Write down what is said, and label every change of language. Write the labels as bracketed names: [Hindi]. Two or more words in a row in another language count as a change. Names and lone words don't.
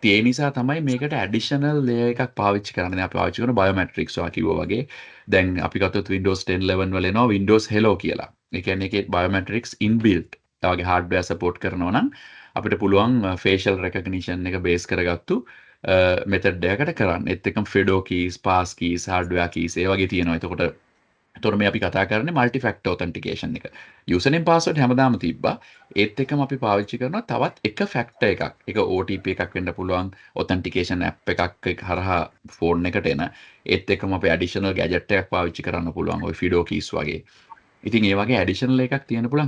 [Sinhala] ඒ නිසා තමයි මේකට [English] additional layer [Sinhala] එකක් පාවිච්චි කරන්නේ. දැන් අපි පාවිච්චි කරන බයෝමැට්‍රික්ස් ඔයා කිව්වා වගේ. දැන් අපි ගත්තොත් Windows 10 11 වල එනවා Windows Hello කියලා. ඒ කියන්නේ ඒකේ බයෝමැට්‍රික්ස් ඉන්බිල්ට්. ඒ වගේ [English] hardware support [Sinhala] කරනවා නම් අපිට පුළුවන් [English] facial recognition [Sinhala] එක බේස් කරගත්තු මෙතඩ් එකකට කරන්න. ඒත් එක්කම [English] Fido keys, pass keys, hardware keys [Sinhala] ඒ වගේ තියෙනවා. එතකොට මේ අපි කතා කරන්නේ [English] multi factor authentication [Sinhala] එක. [English] username password [Sinhala] හැමදාම තිබ්බා. ඒත් එක්කම අපි පාවිච්චි කරනවා තවත් එක factor එකක්. ඒක OTP එකක් වෙන්න පුළුවන්, [English] authentication app [Sinhala] එකක් හරහා phone එකට එන. ඒත් එක්කම අපි [English] additional gadget [Sinhala] එකක් පාවිච්චි කරන්න පුළුවන්. ওই [English] Fido keys [Sinhala] වගේ. ඉතින් ඒ වගේ additional එකක් තියෙන්න පුළුවන්.